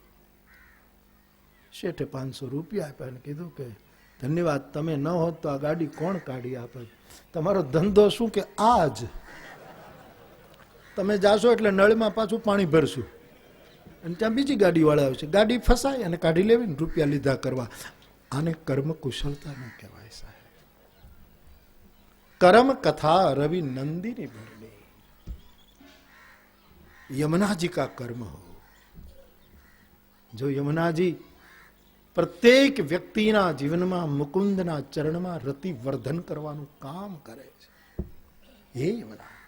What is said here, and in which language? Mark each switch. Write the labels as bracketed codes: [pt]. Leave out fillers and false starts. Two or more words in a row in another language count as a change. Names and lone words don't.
[gu] શેઠે 500 રૂપિયા આપ્યા અને કીધું કે ધન્યવાદ, તમે ન હોત તો આ ગાડી કોણ કાઢી આપે? તમારો ધંધો શું કે આજ તમે જાશો એટલે નળમાં પાછું પાણી ભરશું અને ત્યાં બીજી ગાડી વાળા આવશે, ગાડી ફસાય અને કાઢી લેવી ને રૂપિયા લીધા કરવા। આને કર્મ कुशलता न કહેવાય સાહેબ। [hi] कर्म कथा रवि नंदिनी भरणी, यमुना जी का कर्म हो। [gu] જો યમુના જી પ્રત્યેક વ્યક્તિના જીવનમાં મુકુંદના ચરણમાં રતિ વર્ધન કરવાનું કામ કરે છે, યે યમુના।